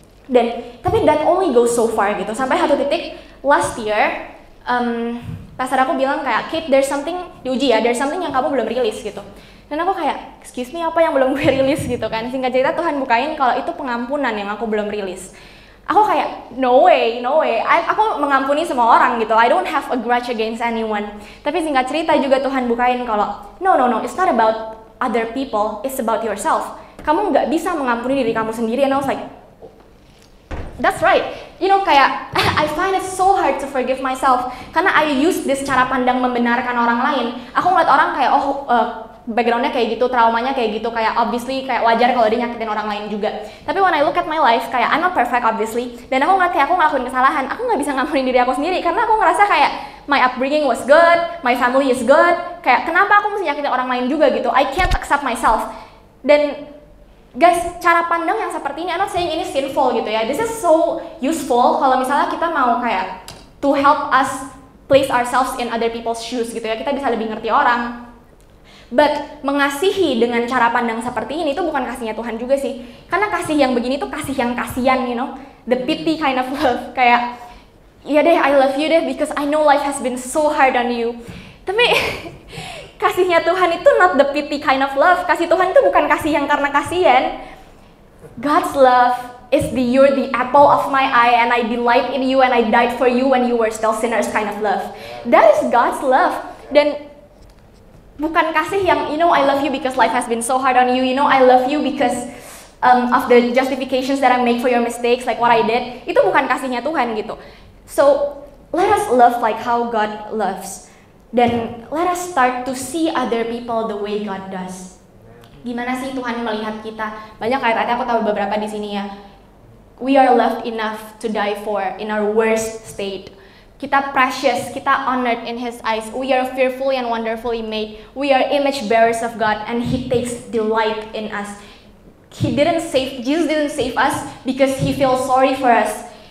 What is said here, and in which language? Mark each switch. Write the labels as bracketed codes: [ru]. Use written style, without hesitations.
[id] Dan tapi [en] that only goes so far [id] gitu. Sampai satu titik [en] last year, [id] pastor aku bilang kayak Kate, there's something diuji ya, there's something yang kamu belum rilis gitu. Dan aku kayak [en] excuse me, [id] apa yang belum gue rilis gitu kan. Singkat cerita Tuhan bukain kalau itu pengampunan yang aku belum rilis. Aku kayak [en] no way, [id] aku mengampuni semua orang gitu. [en] I don't have a grudge against anyone. [id] Tapi singkat cerita juga Tuhan bukain kalau [en] no, it's not about other people, it's about yourself. [id] Kamu nggak bisa mengampuni diri kamu sendiri. [en] And I was like, that's right. You know, kayak I find it so hard to forgive myself karena I use this [id] cara pandang membenarkan orang lain. Aku ngeliat orang kayak backgroundnya kayak gitu, traumanya kayak gitu, kayak obviously kayak wajar kalau dia nyakitin orang lain juga. Tapi when I look at my life, kayak [en] I'm not perfect obviously, [id] dan aku ngeliat kayak aku ngelakuin kesalahan, aku nggak bisa ngampunin diri aku sendiri karena aku ngerasa kayak [en] my upbringing was good, my family is good, [id] kayak kenapa aku mesti nyakitin orang lain juga gitu. [en] I can't accept myself. [id] Dan guys, cara pandang yang seperti ini, [en] I'm not saying [id] ini sinful gitu ya. [en] This is so useful [id] kalau misalnya kita mau kayak [en] to help us place ourselves in other people's shoes gitu ya. [id] Kita bisa lebih ngerti orang. But mengasihi dengan cara pandang seperti ini itu bukan kasihnya Tuhan juga sih. Karena kasih yang begini tuh kasih yang kasihan, you know, [en] the pity kind of love. [id] Kayak, iya deh, [en] I love you deh because I know life has been so hard on you. [id] Tapi kasihnya Tuhan itu [en] not the pity kind of love. [id] Kasih Tuhan itu bukan kasih yang karena kasihan. [en] God's love is you're the apple of my eye and I delight in you and I died for you when you were still sinners kind of love. That is God's love. [id] Dan bukan kasih yang, [en] you know, I love you because life has been so hard on you, you know, I love you because of the justifications that I make for your mistakes, like what I did. [id] Itu bukan kasihnya Tuhan gitu. [en] So, let us love like how God loves. Dan let us start to see other people the way God does. [id] Gimana sih Tuhan melihat kita? Banyak ayat-ayatnya aku tahu beberapa di sini ya. [en] We are loved enough to die for in our worst state. Kita precious, kita honored in His eyes. We are fearfully and wonderfully made. We are image bearers of God and He takes delight in us. Jesus didn't save us because He feels sorry for us.